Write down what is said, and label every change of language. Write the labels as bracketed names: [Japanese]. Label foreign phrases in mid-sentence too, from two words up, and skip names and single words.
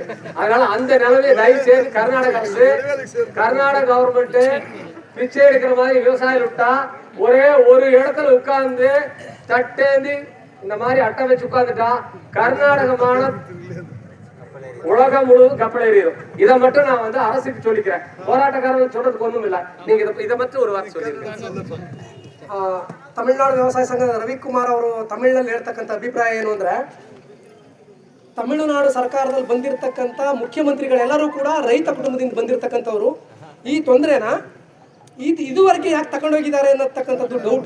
[Tamil] அதனால அந்த நிலைமையை தயவு செய்து கர்நாடக அரசு, கர்நாடக கவர்மெண்ட் பிச்சை எடுக்கிற மாதிரி விவசாயம் விட்டா ஒரே ஒரு இடத்துல உட்கார்ந்து தட்டேந்தி இந்த மாதிரி அட்டை வச்சு உட்கார்ந்துட்டா கர்நாடகமான உலகம் முழுவதும் கப்பல் ஏறிடும். இதை மட்டும் நான் வந்து அரசுக்கு சொல்லிக்கிறேன். போராட்டக்காரர்கள் சொல்றதுக்கு ஒண்ணும் இல்லை. நீங்க இதை மட்டும் ஒரு வார்த்தை சொல்லிருக்கேன். [Kannada] ತಮಿಳುನಾಡು ವ್ಯವಸಾಯ ಸಂಘದ ರವಿಕುಮಾರ್ ಅವರು ತಮಿಳಿನಲ್ಲಿ ಹೇಳ್ತಕ್ಕಂಥ ಅಭಿಪ್ರಾಯ ಏನು ಅಂದರೆ, ತಮಿಳುನಾಡು ಸರ್ಕಾರದಲ್ಲಿ ಬಂದಿರತಕ್ಕಂಥ ಮುಖ್ಯಮಂತ್ರಿಗಳೆಲ್ಲರೂ ಕೂಡ ರೈತ ಕುಟುಂಬದಿಂದ ಬಂದಿರತಕ್ಕಂಥವ್ರು. ಈ ತೊಂದರೆನ ಇದುವರೆಗೆ ಯಾಕೆ ತಗೊಂಡೋಗಿದ್ದಾರೆ ಅನ್ನತಕ್ಕಂಥದ್ದು ಡೌಟು.